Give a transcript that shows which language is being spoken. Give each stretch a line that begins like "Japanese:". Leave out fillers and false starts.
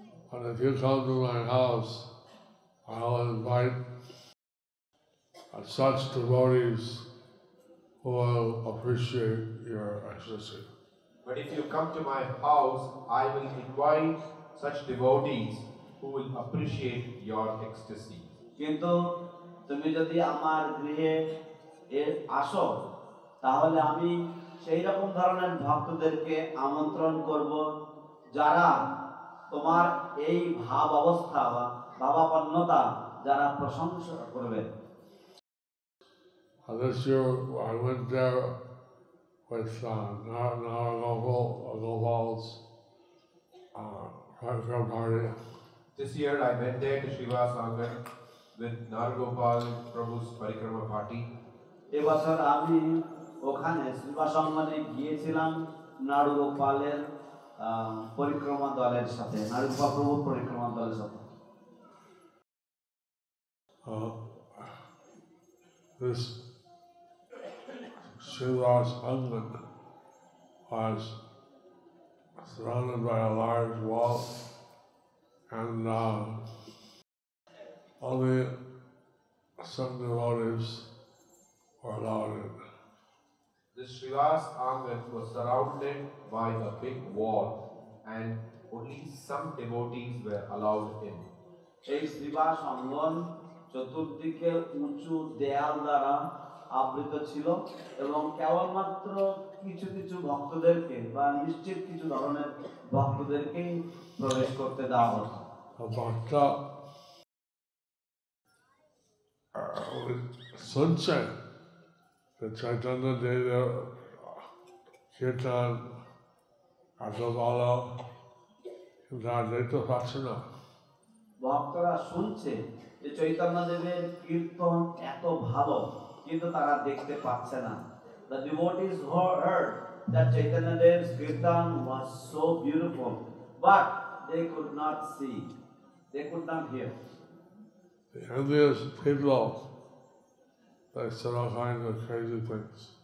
English: But if you come to my house, I'll invite such devotees who will appreciate your ecstasy. But if you come to my house, I will invite such devotees who will appreciate your ecstasy.
Bangla: কিন্তু তুমি যদি আমার গৃহে আসো তাহলে আমি সেই রকম ধরনের ভক্তদেরকে আমন্ত্রণ করব যারা তোমার এই ভাব অবস্থা বা ভাবাপন্নতা যারা প্রশংসা করবে।
English: This year I went there with Naragopal's party. This year I went there to Srivas Angan with Nargopal Prabhu's Parikrama party.
Bangla: এবছর আমি ওখানে শ্রীবাসঙ্গনে গিয়েছিলাম নারুগোপালের পরিক্রমা দলের সাথে, নারুগোপাল প্রভুর পরিক্রমা দলের সাথে।
English: This Srivas Angan was surrounded by a large wall, and only some devotees were allowed in. This Srivas Angan was surrounded by a big wall and only some devotees were allowed in.
Bangla: এই শ্রীবাস অঙ্গন চতুর্দিকে উঁচু দেয়াল দ্বারা আবৃত ছিল এবং কেবলমাত্র কিছু কিছু ভক্তদেরকে বা নিশ্চিত কিছু ধরনের ভক্তদেরকেই প্রবেশ করতে দেওয়া হতো। Bhakta with sunshine, the Chaitanya Deva Kirtan Asabala দেখতে পাচ্ছে না। ভক্তরা শুনছে যে চৈতন্য দেবের কীর্তন এত ভালো কিন্তু তারা দেখতে পাচ্ছে না।
English: The devotees heard that Chaitanya Dev's kirtan was so beautiful, but they could not see, they could not hear. The envious people, they said all kinds of crazy things.